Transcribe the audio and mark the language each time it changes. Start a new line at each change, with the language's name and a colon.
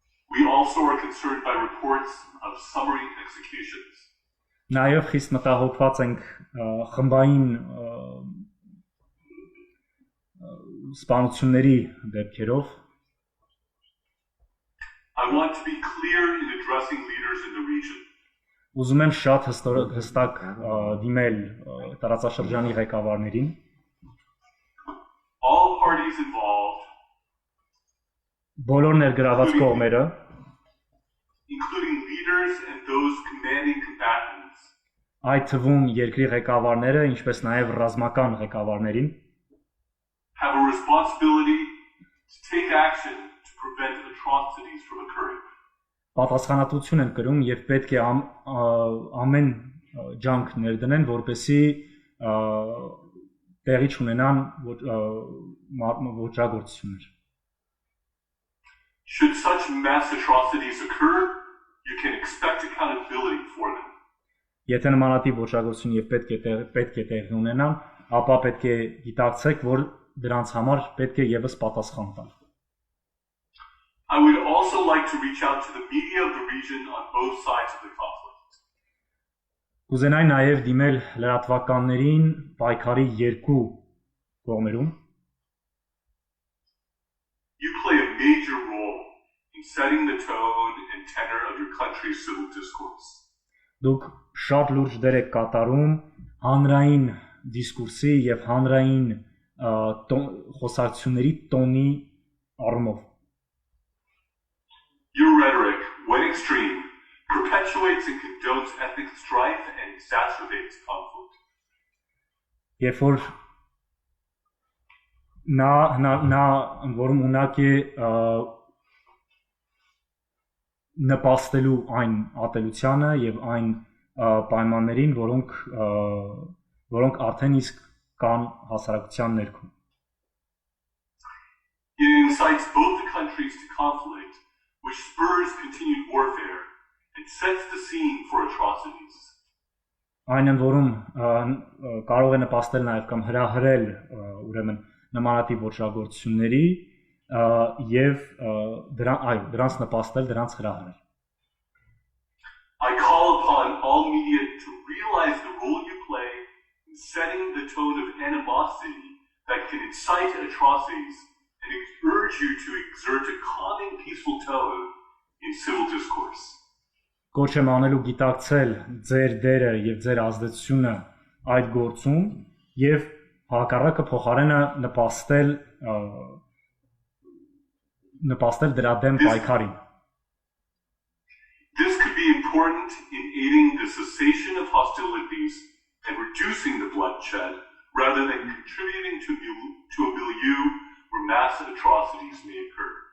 English: We also are concerned by reports of summary executions.
Armenian: Նաև խիստ մտահոգված ենք խմբային սպանությունների դեպքերով։
English: I want to be clear in addressing leaders in the region.
Armenian: Ուզում եմ շատ հստակ դիմել տարածաշրջանի ղեկավարներին։
English: All parties involved,
Armenian: բոլոր ներգրաված կողմերը,
English: including leaders and those commanding combatants,
Armenian: այդ թվում երկրի ղեկավարները, ինչպես նաև ռազմական ղեկավարներին,
English: have a responsibility to take action to prevent atrocities from occurring.
Armenian: պատասխանատվություն են կրում եւ պետք է ամեն ջանք ներդնեն, որպեսզի տեղի չունենան ոճրագործություններ։
English: Should such mass atrocities occur, you can expect accountability for them.
Armenian: Եթե նմանատիպ ոճրագործություն եւ պետք է տեղի ունենան, ապա պետք է գիտակցեք, որ դրանց համար պետք է եւս պատասխան տալ։
English: I would also like to reach out to the media of the region on both sides of the conflict.
Armenian: Կուզենայի նաև դիմել լրատվականներին պայքարի երկու կողմերում։
English: You play a major role in setting the tone and tenor of your country's civil discourse.
Armenian: Դուք շատ լուրջ դեր եք կատարում հանրային դիսկուրսի եւ հանրային խոսակցությունների տոնի առումով։
English: Your rhetoric, when extreme, perpetuates and condones ethnic strife and exacerbates conflict.
Armenian: երբ որ նա որում ունակ է նպաստելու այն ատելությանը եւ այն պայմաններին, որոնք արդեն իսկ կան հասարակության ներքում։
English: It incites both the countries to conflict, which spurs continued warfare and sets the scene for atrocities.
Armenian: Այն են որում կարող է նպաստել նաև կամ հրահրել ուրեմն նմանատիպ ոչրագործությունների եւ դրանց նպաստել, դրանց հրահրել։
English: I call upon all media to realize the role you play in setting the tone of animosity that can incite atrocities and urge you to exert a calming, peaceful tone in civil discourse.
Armenian: Կոչ եմ անելու գիտակցել ձեր դերը եւ ձեր ազդեցությունը այդ գործում եւ հակառակը փոխարենը նպաստել դրա դեմ պայքարին։
English: This could be important in aiding the cessation of hostilities and reducing the bloodshed rather than contributing to a milieu where mass atrocities may occur.